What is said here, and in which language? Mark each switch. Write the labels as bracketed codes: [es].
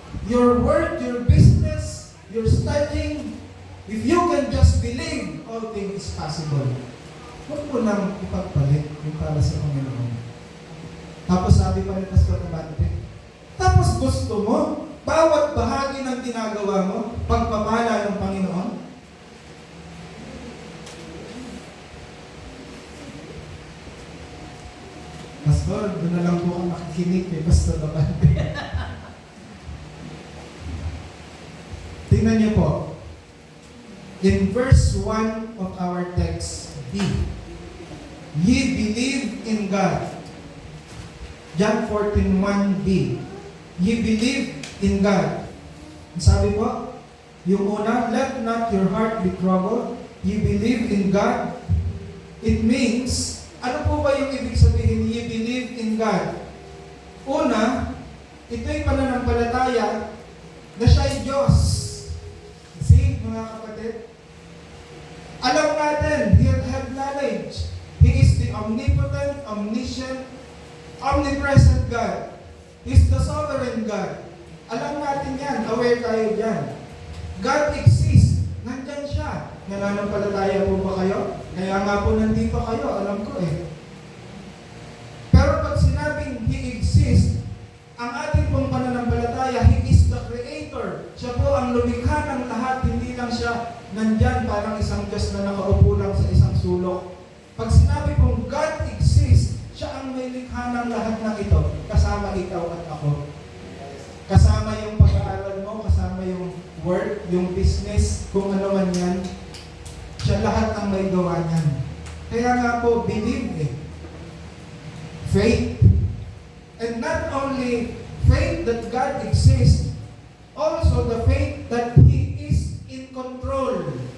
[en] Your work, your business, your studying, if you can just believe, all things is possible. [tl] Huwag mo nang ipagpalit yung para sa Panginoon. Tapos sabi pa ni Pastor Abante, tapos gusto mo, bawat bahagi ng ginagawa mo, pagpapala ng Panginoon? Pastor, doon na lang po ako makikinig kay Pastor Abante. Tingnan niyo po. [en] In verse 1 of our text, B. Ye believe in God. John 14:1b. Ye believe in God. [tl] Sabi po, yung una, [en] let not your heart be troubled. Ye believe in God. It means, [tl] ano po ba yung ibig sabihin, [en] ye believe in God? [tl] Una, ito'y pananampalataya na siya'y Diyos. See, mga kapatid? Alam natin, [en] we have knowledge. He is the omnipotent, omniscient, omnipresent God. He is the sovereign God. [tl] Alam natin yan, aware tayo dyan. [en] God exists. [tl] Nandyan siya. Nananampalataya po ba kayo? Kaya nga po nandito kayo, alam ko Pero pag sinabi [en] sinabing He exists, [tl] ang ating pong pananampalataya, [en] He is the Creator. [tl] Siya po ang lumikha ng lahat, hindi lang siya nandyan parang isang Diyos na nakaupo lang sa isang sulok. Pag sinabi pong [en] God exists, [tl] siya ang may likha ng lahat ng ito, kasama ikaw at ako. Kasama yung pag-aaral mo, kasama yung work, yung business, kung ano man yan. Siya lahat ang may gawa niyan. Kaya nga po, believe eh. Faith. [en] And not only faith that God exists, also the faith that He is in control.